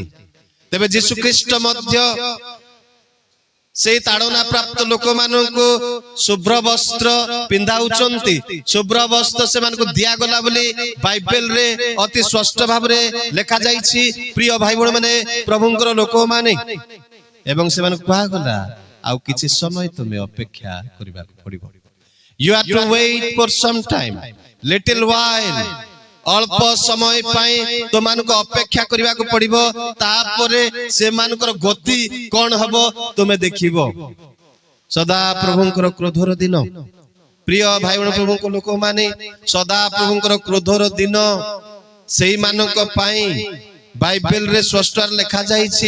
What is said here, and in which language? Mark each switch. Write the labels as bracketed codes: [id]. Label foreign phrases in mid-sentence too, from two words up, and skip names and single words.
[or] ତେବେ ଯୀଶୁ ଖ୍ରୀଷ୍ଟ ମଧ୍ୟ ସେଇ ତାଡ଼ନା ପ୍ରାପ୍ତ ଲୋକମାନଙ୍କୁ ଶୁଭ୍ର ବସ୍ତ୍ର ପିନ୍ଧାଉଛନ୍ତି। ଶୁଭ୍ର ବସ୍ତ୍ର ସେମାନଙ୍କୁ ଦିଆଗଲା ବୋଲି ବାଇବେଲରେ ଅତି ସ୍ପଷ୍ଟ ଭାବରେ ଲେଖା ଯାଇଛି। ପ୍ରିୟ ଭାଇ ଭଉଣୀ ମାନେ, ପ୍ରଭୁଙ୍କର ଲୋକମାନେ, ଏବଂ ସେମାନଙ୍କୁ କୁହାଗଲା ଆଉ କିଛି ସମୟ ତୁମେ ଅପେକ୍ଷା କରିବାକୁ ପଡିବ। [en] You have to wait for some time, little while. [or] ଅଳ୍ପ ସମୟ ପାଇଁ ତୁମମାନଙ୍କୁ ଅପେକ୍ଷା କରିବାକୁ ପଡିବ। ତାପରେ ସେମାନଙ୍କର ଗତି କଣ ହବ ତୁମେ ଦେଖିବ। ସଦା ପ୍ରଭୁଙ୍କର କ୍ରୋଧର ଦିନ, ପ୍ରିୟ ଭାଇ ଭଉଣୀ, ପ୍ରଭୁଙ୍କ ଲୋକମାନେ, ସଦା ପ୍ରଭୁଙ୍କର କ୍ରୋଧର ଦିନ ସେଇମାନଙ୍କ ପାଇଁ ବାଇବେଲରେ ସ୍ପଷ୍ଟ ଲେଖା ଯାଇଛି।